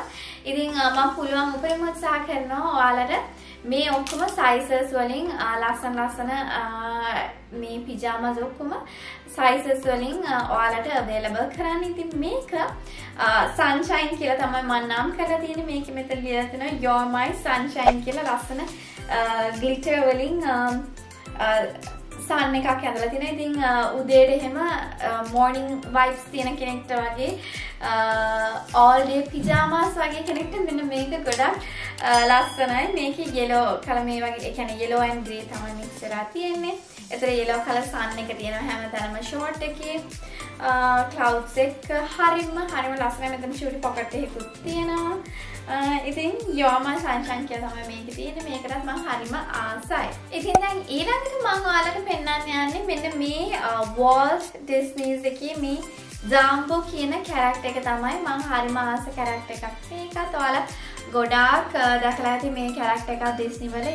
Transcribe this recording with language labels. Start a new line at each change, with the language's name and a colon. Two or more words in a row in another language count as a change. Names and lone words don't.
Sinhala: ඉතින් මම පුළුවන් උපරිම උත්සාහ කරනවා ඔයාලට මේ ඔක්කොම sizes වලින් ලස්සන මේ පිජාමාස් ඔක්කොම sizes වලින් ඔයාලට available කරන්න. ඉතින් මේක sunshine කියලා තමයි මම නම් කරලා තියෙන්නේ. මේකෙ මෙතන ලියලා තියෙනවා
English: you're my sunshine
Sinhala: කියලා ලස්සන glitter වලින් sun එකක් ඇඳලා තියෙනවා. ඉතින් උදේට එහෙම
English: morning vibes
Sinhala: තියෙන කෙනෙක්ට වගේ
English: all day pyjamas
Sinhala: වගේ කෙනෙක්ට මෙන්න මේක ගොඩක් ලස්සනයි. මේකේ
English: yellow color
Sinhala: මේ වගේ ඒ කියන්නේ
English: yellow and grey
Sinhala: තමයි mix කරලා තියෙන්නේ. ඒතර
English: yellow color sun
Sinhala: එක තියෙනවා හැමතැනම short එකේ. clouds එක හරිම ලස්සනයි. මෙතන
English: shooty pocket
Sinhala: එකකුත් තියෙනවා. ඉතින්
English: you're my sunshine
Sinhala: කියලා තමයි මේකේ තියෙන්නේ. මේකටත් මම හරිම ආසයි. ඉතින් දැන් ඊළඟට මම ඔයාලට පෙන්නන්න යන්නේ මෙන්න මේ Walt Disney's එකේ මේ Dumbo කියන කැරක්ටර් එක තමයි. මම හරිම ආස කැරක්ටර් එකක්. මේකත් ඔයාලා ගොඩාක් දැකලා ඇති මේ කැරක්ටර් එකක් Disney වල.